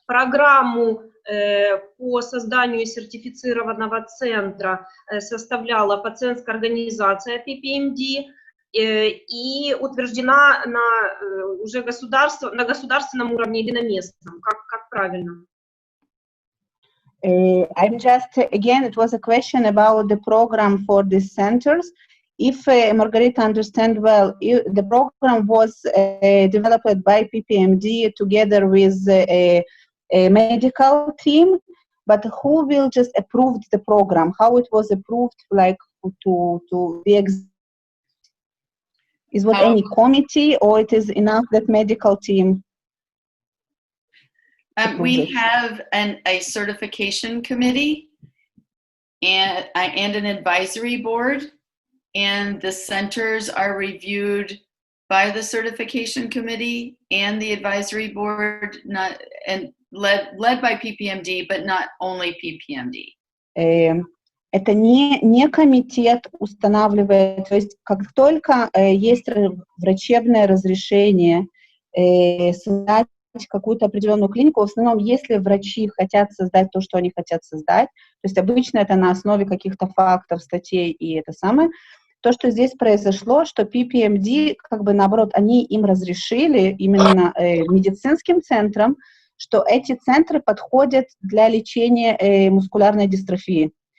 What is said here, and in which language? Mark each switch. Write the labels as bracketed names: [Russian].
[Russian] Программу по созданию сертифицированного центра составляла пациентская организация PPMD и утверждена уже на государственном уровне или на местном. Как правильно? [English] I'm just, again, it was a question about the program for these centers. If Margarita understand well, the program was developed by PPMD together with a medical team, but who will just approve the program? How it was approved, like to be is what any committee, or it is enough that medical team? We have a certification committee and an advisory board. And the centers are reviewed by the certification committee and the advisory board, led by PPMD, but not only PPMD. [Russian] Это не комитет устанавливает, то есть как только есть врачебное разрешение создать какую-то определенную клинику, в основном, если врачи хотят создать то, что они хотят создать, то есть обычно это на основе каких-то фактов, статей и это самое, то, что здесь произошло, что PPMD, как бы наоборот, они им разрешили именно медицинским центрам, что эти центры подходят для лечения мускулярной дистрофии.